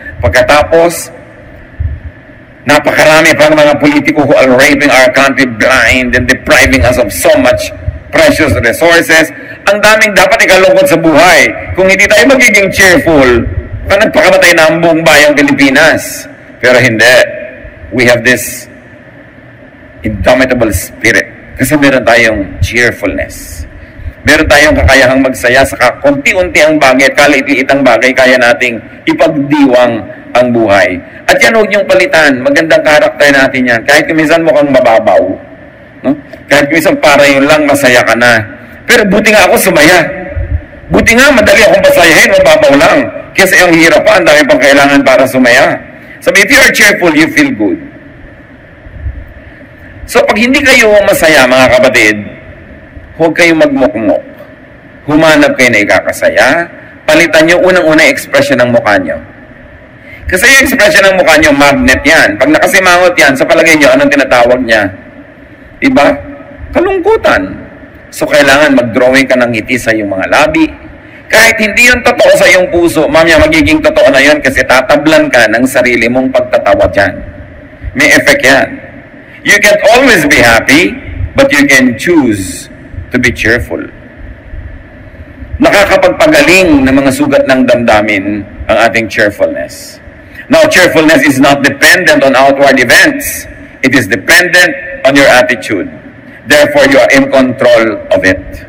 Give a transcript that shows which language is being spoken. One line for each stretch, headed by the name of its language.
Filipino: Pagkatapos, napakarami pang mga politiko
English: who are raping our country blind and depriving us of so much precious resources.
Filipino: Ang daming dapat ikalungkot sa buhay. Kung hindi tayo magiging cheerful, nagpakamatay na ang buong bayang Pilipinas. Pero hindi.
English: We have this indomitable spirit.
Filipino: Kasi meron tayong cheerfulness. Meron tayong kakayahang magsaya sa konti-unti ang bagay, kaliit-liit ang bagay, kaya nating ipagdiwang ang buhay. At yan huwag niyong palitan. Magandang karakter natin yan. Kahit minsan mukhang mababaw. No? Kahit minsan para yun lang, masaya ka na. Pero buti nga ako sumaya. Buti nga, madali akong pasayahin, mababaw lang. Kasi ang hirap pa, ang dami pang kailangan para sumaya.
English: Sabi, if you are cheerful, you feel good.
Filipino: So, pag hindi kayo masaya, mga kapatid, huwag kayong magmukmok. Humanap kayo na ikakasaya. Palitan nyo unang-una expression ng mukha nyo. Kasi yung expression ng mukha nyo, magnet yan. Pag nakasimangot yan, sa palagay nyo, anong tinatawag niya? Diba? Kalungkutan. So, kailangan mag-drawing ka ng ngiti sa iyong mga labi. Kahit hindi yun totoo sa iyong puso, mamaya magiging totoo na yun kasi tatablan ka ng sarili mong pagtatawa dyan. May effect yan.
English: You can always be happy, but you can choose to be cheerful.
Filipino: Nakakapagpagaling ng mga sugat ng damdamin ang ating cheerfulness.
English: Now, cheerfulness is not dependent on outward events. It is dependent on your attitude. Therefore, you are in control of it.